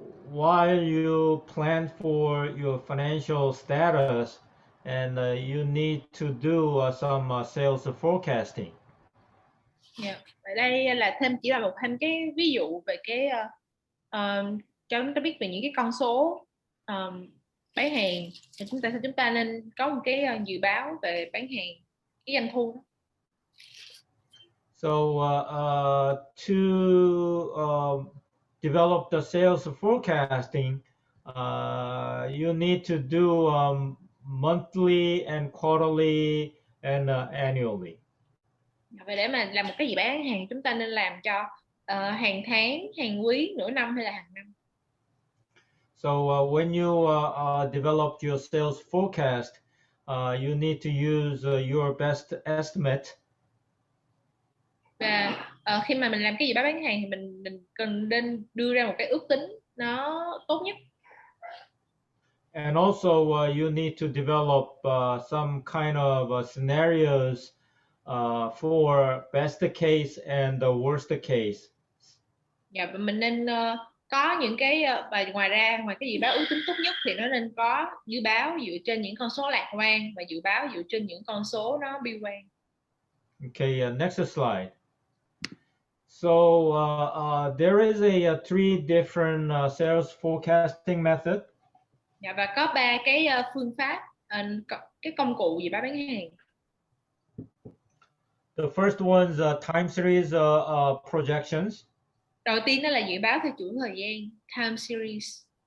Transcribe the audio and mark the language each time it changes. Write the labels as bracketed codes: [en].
[en] While you plan for your financial status, and you need to do some sales forecasting. Yeah. [vi] Ở đây là chỉ là thêm cái ví dụ về cái cho chúng ta biết về những cái con số bán hàng, thì chúng ta nên có một cái dự báo về bán hàng, cái doanh thu đó. [en] So to develop the sales forecasting, you need to do monthly and quarterly and annually. [vi] Và để mà làm một cái dự báo bán hàng, chúng ta nên làm cho hàng tháng, hàng quý, nửa năm hay là hàng năm. [en] So when you develop your sales forecast, you need to use your best estimate. [vi] Và khi mà mình làm cái dự báo bán hàng thì mình cần nên đưa ra một cái ước tính nó tốt nhất. [en] And also you need to develop some kind of scenarios for best case and the worst case. [vi] Dạ, và mình nên có những cái và ngoài cái dự báo ước tính tốt nhất thì nó nên có dự báo dựa trên những con số lạc quan và dự báo dựa trên những con số nó bi quan. [en] Okay, next slide. So there is three different sales forecasting method. [vi] Dạ, và có 3 cái phương pháp, cái công cụ dự báo bán hàng. [en] The first one's time series projections. [vi] Đầu tiên đó là dự báo theo chuỗi thời gian, time series.